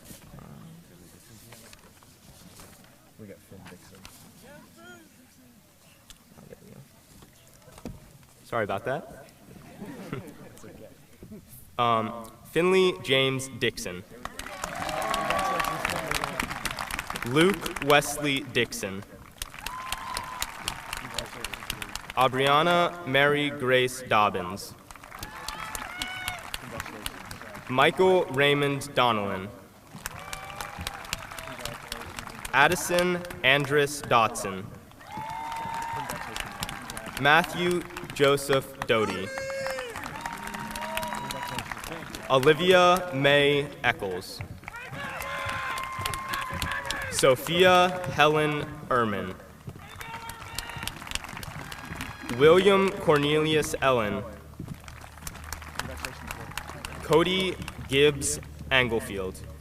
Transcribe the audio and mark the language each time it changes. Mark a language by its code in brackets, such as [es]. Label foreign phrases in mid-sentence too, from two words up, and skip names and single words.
[en] We got Finn Dixon. Oh, there we go. Sorry about that. Finley James Dixon. Luke Wesley Dixon. Aubriana Mary Grace Dobbins. Michael Raymond Donnellan. Addison Andrus Dotson. Matthew Joseph Doty. Olivia May Eccles. Sophia Helen Ehrman. William Cornelius Ellen. Cody Gibbs Anglefield.